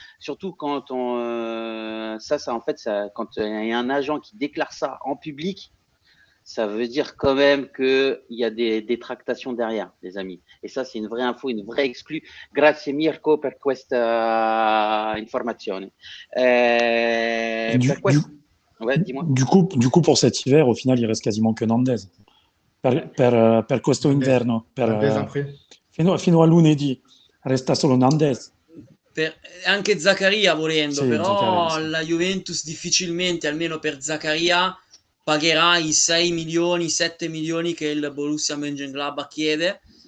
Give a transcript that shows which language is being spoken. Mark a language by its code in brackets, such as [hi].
[fr] Surtout quand quand il y a un agent qui déclare ça en public, ça veut dire quand même qu'il y a des tractations derrière, les amis. Et ça, c'est une vraie info, une vraie exclue. [it] Grazie Mirko per questa informazione. [fr] Ouais, dis-moi. Du coup, pour cet hiver, au final, il reste quasiment que Nandez. [it] Per questo inverno. Fino a lunedì resta solo Nandez. Anche Zaccaria volendo, sì, però Zaccaria, sì. La Juventus difficilmente, almeno per Zaccaria, pagherà i 6 milioni, 7 milioni che il Borussia Mönchengladbach chiede.